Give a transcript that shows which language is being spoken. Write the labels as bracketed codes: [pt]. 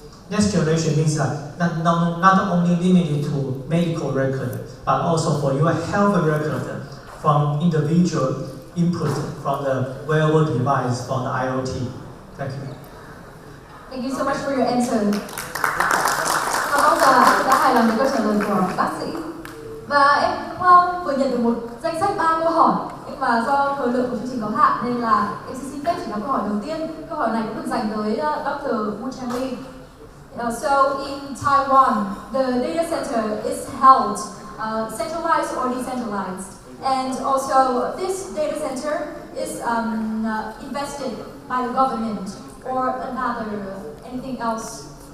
[en] Next generation means that not only limited to medical record, but also for your health record from individual input from the wearable device, from the IoT. Thank you. Thank you so much for your answer. [vi] Mong là anh đã hài lòng với câu trả lời của bác sĩ. Và em cũng vừa nhận được một danh sách 3 câu hỏi, nhưng mà do thời lượng của chương trình có hạn nên là em xin phép chỉ nói câu hỏi đầu tiên. Câu hỏi này cũng được dành tới Dr. Wu. [en] So in Taiwan, the data center is held centralized or decentralized, and also this data center is invested by the government or anything else.